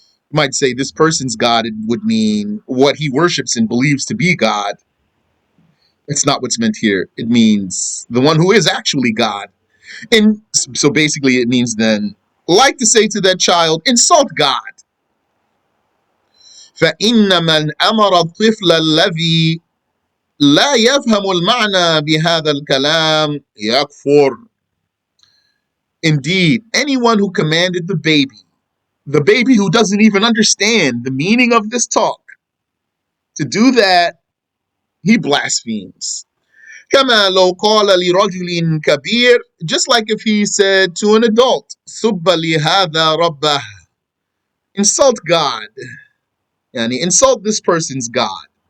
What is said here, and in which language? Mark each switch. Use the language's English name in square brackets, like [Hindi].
[English] You might say this person's God, it would mean what he worships and believes to be God. It's not what's meant here. It means the one who is actually God. And so basically it means then, like to say to that child, insult God. [Arabic] فإن من أمر الطفل الذي لا يفهم المعنى بهذا الكلام يكفر. [English] Indeed, anyone who commanded the baby who doesn't even understand the meaning of this talk, to do that, he blasphemes. [Arabic] كما لو قال لرجل كبير, [English] just like if he said to an adult, [Arabic] سب لهذا ربه, [English] insult God, [Arabic] يعني [English] insult this person's God.